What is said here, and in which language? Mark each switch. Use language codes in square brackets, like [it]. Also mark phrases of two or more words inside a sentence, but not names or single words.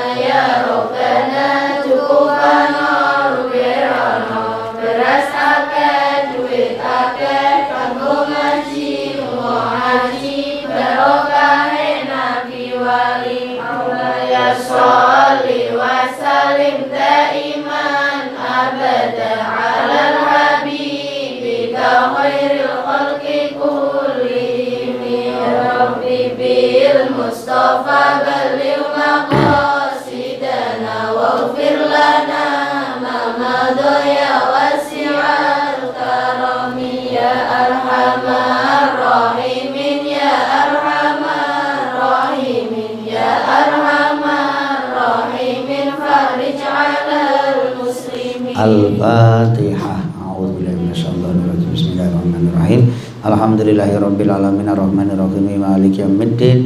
[ar] يا ربنا [jv] tukupana luberono berasake duit ake kanggo ngaji lunga haji barokahe nabi wali Allah [ar] يا صل وسلم دائما أبدا على حبيبك خير الخلق كلهم رب بالمصطفى بلغ مقاصدنا واغفر لنا ما مضى يا واسع الكرم يا أرحم الراحمين يا أرحم الراحمين يا أرحم الراحمين فرج على المسلمين. Al-Fatihah. أعوذ بالله من الشيطان الرجيم. بسم الله الرحمن الرحيم. الحمد لله رب العالمين الرحمن الرحيم مالك يوم الدين.